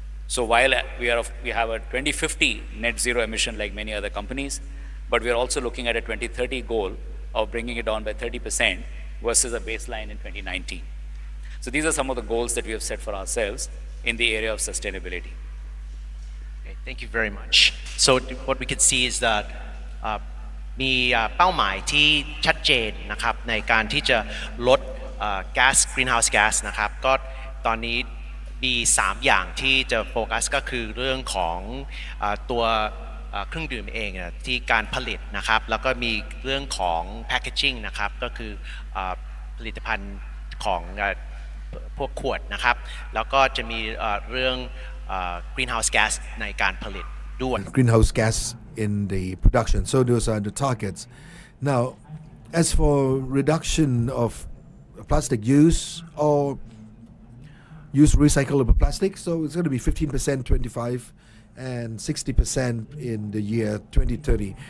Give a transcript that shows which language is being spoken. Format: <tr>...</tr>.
<en>So while we have a 2050 net zero emission like many other companies, but we are also looking at a 2030 goal of bringing it down by 30% versus a baseline in 2019. So these are some of the goals that we have set for ourselves in the area of sustainability. Okay, thank you very much. So what we can see is that</en> <th>มีเป้าหมายที่ชัดเจนนะครับในการที่จะลดก๊าซ greenhouse gas นะครับก็ตอนนี้มี3อย่างที่จะโฟกัสก็คือเรื่องของตัวเครื่องดื่มเองที่การผลิตนะครับแล้วก็มีเรื่องของ packaging นะครับก็คือ ผลิตภัณฑ์ของพวกขวดนะครับแล้วก็จะมีเรื่อง greenhouse gas ในการผลิตด้วย</th> <en>greenhouse gas in the production. So those are the targets. Now, as for reduction of plastic use or use recyclable plastic, so it's going to be 15%, 25, and 60% in the year 2030.</en>